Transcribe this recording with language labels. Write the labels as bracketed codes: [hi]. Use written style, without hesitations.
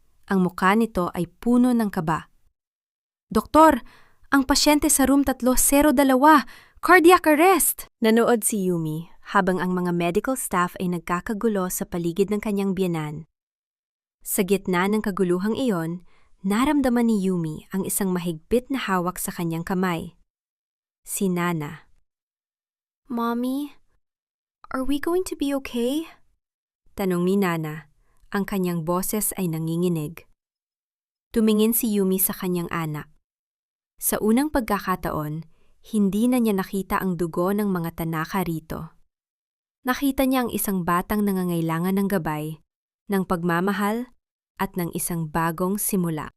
[tl] Ang mukha nito ay puno ng kaba. "Doktor, ang pasyente sa room 302, cardiac arrest!" Nanood si Yumi habang ang mga medical staff ay nagkakagulo sa paligid ng kanyang biyenan. Sa gitna ng kaguluhang iyon, naramdaman ni Yumi ang isang mahigpit na hawak sa kanyang kamay. Si Nana. [en] Mommy, are we going to be okay? [tl] Tanong ni Nana, ang kanyang boses ay nanginginig. Tumingin si Yumi sa kanyang anak. Sa unang pagkakataon, hindi na niya nakita ang dugo ng mga Tanaka rito. Nakita niya ang isang batang nangangailangan ng gabay, ng pagmamahal, at ng isang bagong simula.